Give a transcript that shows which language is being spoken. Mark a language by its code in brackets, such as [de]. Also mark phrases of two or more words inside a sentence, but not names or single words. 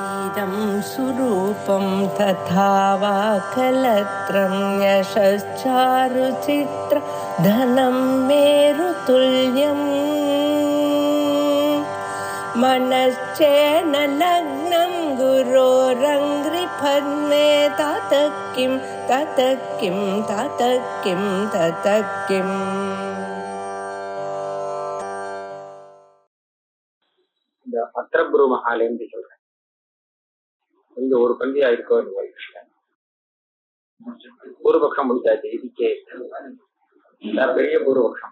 [sa] इदं सुरूपं तथा वा कलत्रं यशश्चारुचित्र धनं मेरुतुल्यम् मनश्चेन लग्नं गुरोरङ्घ्रिपद्मे ततः किं ततः किं ततः किं ततः किम्. [ta] இந்த அத்திரபுரு மகாலேந்து சொல்றேன். இங்க ஒரு பந்தியா இருக்கோ பூர்வபக்ஷம் முடிச்சாச்சு. இதுக்கே பெரிய பூர்வபக்ஷம்.